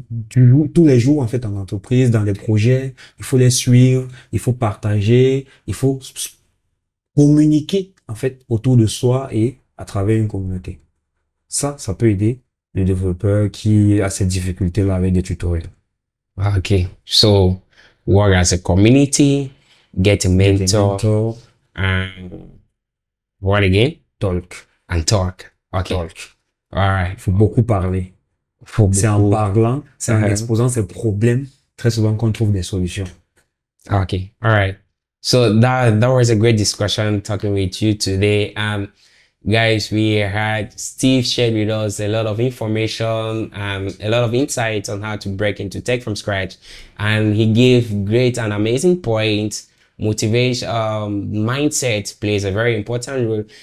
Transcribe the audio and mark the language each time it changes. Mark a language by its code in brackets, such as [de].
[fr] Tous les jours, en fait, en entreprise, dans les projets, il faut les suivre, il faut partager, il faut communiquer, en fait, autour de soi et à travers une communauté. Ça peut aider le développeur qui a cette difficulté-là avec des tutoriels. [en] Okay, so work as a community, get a mentor, and what again? Talk. And talk. Okay. Talk. All right. [fr] Il faut beaucoup parler. C'est en parlant, c'est en exposant ses problèmes, très souvent qu'on trouve des solutions. [en] Okay. All right. So that was a great discussion talking with you today. Guys, we had Steve shared with us a lot of information, a lot of insights on how to break into tech from scratch. And he gave great and amazing points. Motivation, mindset plays a very important role.